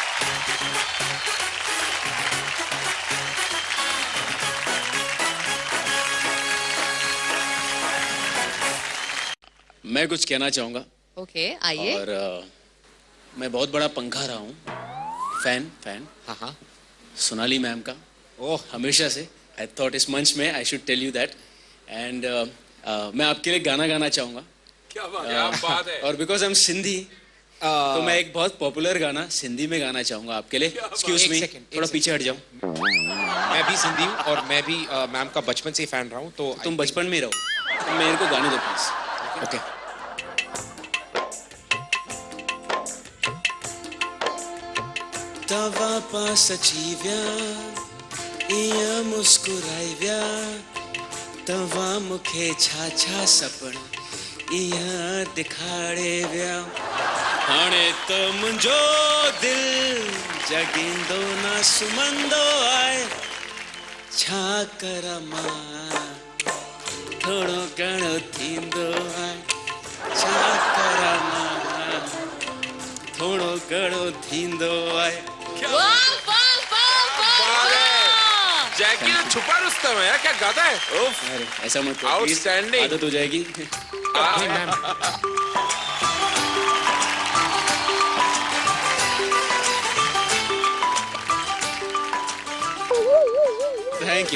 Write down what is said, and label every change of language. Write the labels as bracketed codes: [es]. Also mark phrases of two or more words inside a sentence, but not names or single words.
[hi] मैं कुछ कहना चाहूंगा। ओके, आइए। और मैं बहुत बड़ा पंखा रहा हूँ, फैन हाँ हाँ, सोनाली मैम का, ओह हमेशा से। [en] I thought this [hi] मंच में [en] I should tell you that, and [hi] मैं आपके लिए गाना गाना चाहूंगा। क्या बात है। और [en] because I am Sindhi, [hi] तो मैं एक बहुत पॉपुलर गाना सिंधी में गाना चाहूंगा आपके लिए। [en] excuse me, [hi] थोड़ा पीछे हट जाओ। मैं भी सिंधी हूँ और मैं भी मैम का बचपन से फैन रहा हूँ, तो तुम बचपन में ही रहो, तो मेरे को गाने दो प्लीज। ओके। [sd] तवा पास अची व्या, इया मुस्कुराई व्या, तवा मुखे छा छा सपन इया दिखाड़े व्या। हाणे तो मुंहिंजो दिल जगींदो ना सुमंदो आए, छा कर मां थोड़ो घणो थींदो आए, छा कर मां थोड़ो घणो थींदो आए। [hi] जैकी तो छुपा रुस्तम है, क्या गाता है। अरे ऐसा मत करो, आउटस्टैंडिंग, आदत हो जाएगी। [en] thank you.